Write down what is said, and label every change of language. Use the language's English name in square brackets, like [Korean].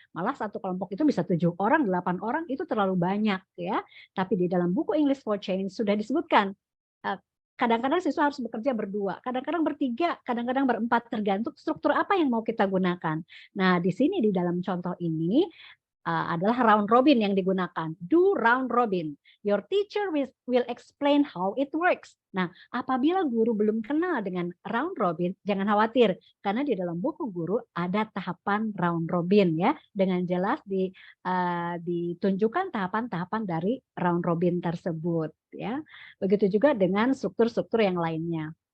[Indonesian] Malah satu kelompok itu bisa 7 orang, 8 orang itu terlalu banyak, ya. Tapi di dalam buku English for Change sudah disebutkan. Kadang-kadang siswa harus bekerja berdua, kadang-kadang bertiga, kadang-kadang berempat, tergantung struktur apa yang mau kita gunakan. Nah, di sini di dalam contoh ini adalah round robin yang digunakan. [English] Do round robin. Your teacher will explain how it works. [Indonesian] Nah, apabila guru belum kenal dengan round robin, jangan khawatir karena di dalam buku guru ada tahapan round robin ya, dengan jelas ditunjukkan tahapan-tahapan dari round robin tersebut ya. Begitu juga dengan struktur-struktur yang lainnya.